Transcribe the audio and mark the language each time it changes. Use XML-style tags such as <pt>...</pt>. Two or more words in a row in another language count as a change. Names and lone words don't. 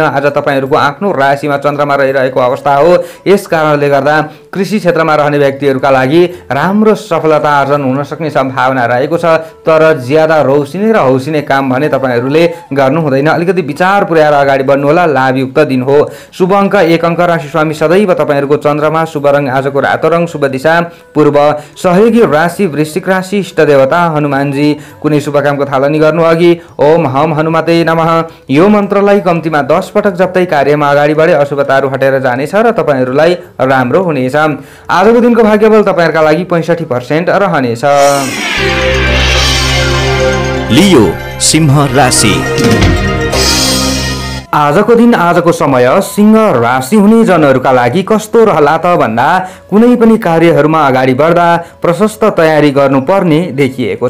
<ne>आज तपाईहरुको आफ्नो राशिमा चन्द्रमा रहिरहेको अवस्था हो। यस कारणले गर्दा कृषि क्षेत्रमा रहने व्यक्तिहरुका लागि राम्रो सफलता आर्जन हुन सक्ने सम्भावना रहेको छ, तर ज्यादा रौसिने र हौसिने काम भने तपाईहरुले गर्नु हुँदैन। अलिकति विचार पुर्याएर अगाडि बढ्नु होला। लाभयुक्त दिन हो। शुभ अङ्क 1 अङ्क। राशि स्वामी सदैव तपाईहरुको चन्द्रमा। शुभ रङ आजको रातो रङ। शुभ दिशा पूर्व। सहयोगी राशि वृश्चिक राशि। इष्ट देवता हनुमानजी। कुनै शुभ कामको थालनी गर्नु अघि</ne> <sa>ओम हम हनुमते नमः</sa> <ne>यो मन्त्रलाई कम्तीमा 10 पटक जप्दै कार्यमा अगाडि बढे अशुभताहरू हटेर जानेछ र तपाईहरुलाई राम्रो हुनेछ। आजको दिनको भाग्यबल तपाईहरुका लागि 65% रहनेछ। लियो सिंह राशि। आजको दिन आजको समय सिंह राशि हुने जनहरूका लागि कस्तो रहला त भन्दा कुनै पनि कार्यहरूमा अगाडि बढ्दा प्रशस्त तयारी गर्नुपर्ने देखिएको छ।</ne>